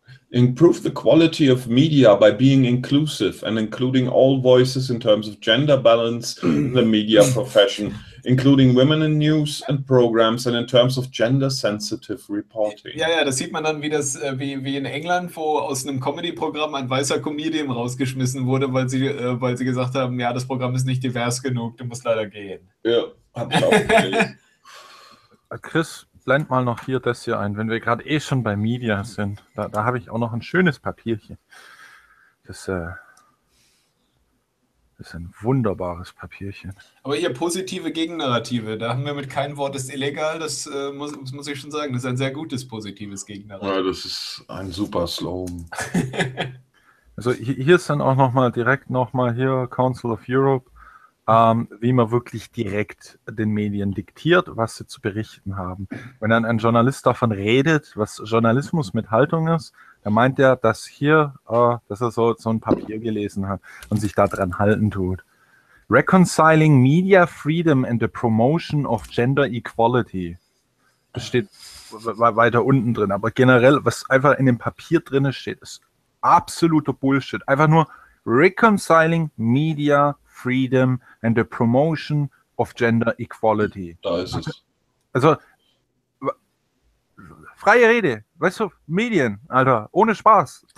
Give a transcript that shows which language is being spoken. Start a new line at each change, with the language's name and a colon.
English: Improve the quality of media by being inclusive and including all voices in terms of gender balance in the media profession, including women in news and programs and in terms of gender-sensitive reporting.
German: Ja, das sieht man dann, wie in England, wo aus einem Comedy-Programm ein weißer Comedian rausgeschmissen wurde, weil sie gesagt haben, ja, das Programm ist nicht divers genug, du musst leider gehen. Ja, hab ich auch gesehen. Chris, blend mal noch hier das hier ein, wenn wir gerade eh schon bei Media sind. Da habe ich auch noch ein schönes Papierchen. Das ist ein wunderbares Papierchen. Aber hier positive Gegennarrative, da haben wir mit keinem Wort ist illegal, das muss ich schon sagen. Das ist ein sehr gutes, positives Gegennarrativ. Ja, das ist ein super Slogan. Also hier ist dann auch nochmal hier Council of Europe. Wie man wirklich direkt den Medien diktiert, was sie zu berichten haben. Wenn dann ein Journalist davon redet, was Journalismus mit Haltung ist, dann meint er, dass er so ein Papier gelesen hat und sich daran halten tut.
English: Reconciling Media Freedom and the Promotion of Gender Equality.
German: Das steht weiter unten drin. Aber generell, was einfach in dem Papier drin steht, ist absoluter Bullshit. Einfach nur Reconciling Media Freedom and the Promotion of Gender Equality. Da ist es. Also, freie Rede, weißt du, Medien, Alter, ohne Spaß.